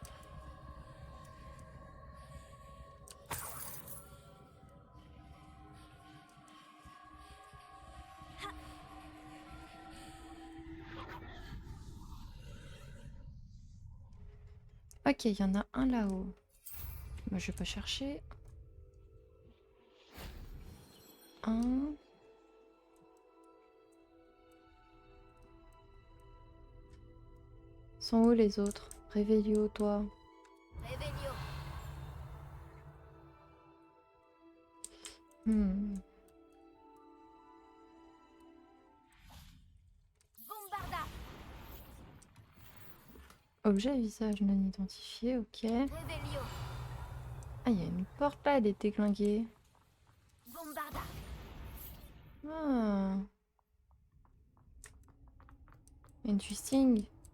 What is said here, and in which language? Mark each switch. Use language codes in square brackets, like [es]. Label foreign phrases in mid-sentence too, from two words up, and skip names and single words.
[fr] Ok, il y en a un là-haut. Moi, je vais pas chercher. Un. Sont où les autres? Réveillio, toi. Revelio. Hmm. Bombarda. Objet visage non identifié, ok. Revelio. Ah, il y a une porte là, elle est déglinguée. Bombarda. Ah. Interesting.